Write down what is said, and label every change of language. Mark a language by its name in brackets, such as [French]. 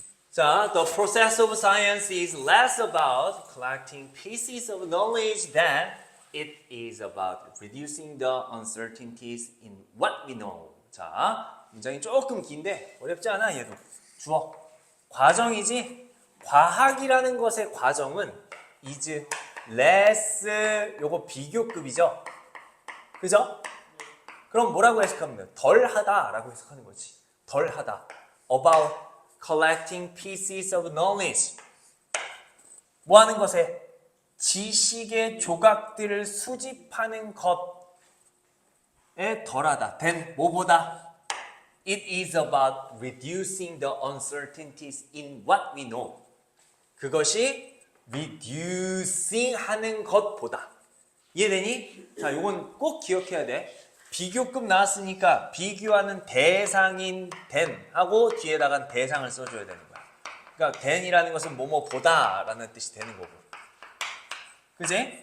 [English] 자, the process of science is less about collecting pieces of knowledge than it is about reducing the uncertainties in what we know. [Korean] 자, 문장이 조금 긴데 어렵지 않아 얘도. 주어. 과정이지. 과학이라는 것의 과정은 [English] is less [Korean] 요거 비교급이죠. 그죠? 그럼 뭐라고 해석하면 돼요? 덜하다 라고 해석하는 거지. 덜하다. [English] About collecting pieces of knowledge. [Korean] 뭐 하는 것에? 지식의 조각들을 수집하는 것에 덜하다. 된 뭐보다? [English] It is about reducing the uncertainties in what we know. [Korean] 그것이 reducing 하는 것보다. 이해되니? 자, 이건 꼭 기억해야 돼. 비교급 나왔으니까 비교하는 대상인 than 하고 뒤에다가 대상을 써줘야 되는 거야. 그러니까 than이라는 것은 뭐뭐보다 라는 뜻이 되는 거고. 그지?